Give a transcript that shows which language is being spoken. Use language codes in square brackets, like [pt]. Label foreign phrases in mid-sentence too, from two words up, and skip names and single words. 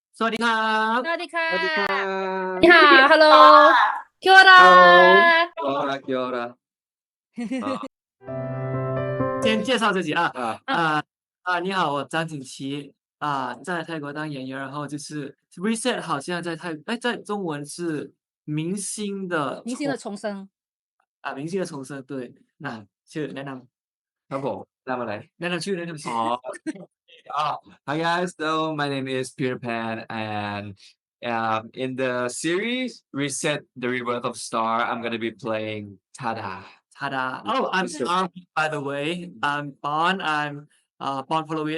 [th] ดีครับ สวัสดีค่ะ สวัสดีค่ะ [zh] 你好 Hello [mi] Kia ora [en] Hello， [mi] Kia ora， [zh] 先介绍自己啊，你好，我张景琦在泰国当演员，然后就是 reset 好像在中文是明星的重生明星的重生，对，那 [th] ชื่อแนะน ครับผมทำอะไร แนะนำชื่อแนะนำชื่อ [en] Hi guys, so my name is Peterpan, and in the series Reset the Rebirth of Star, I'm gonna be playing Tada. Ta-da. Oh, I'm Armin, by the way. I'm Pond. I'm Pond Ponlawit.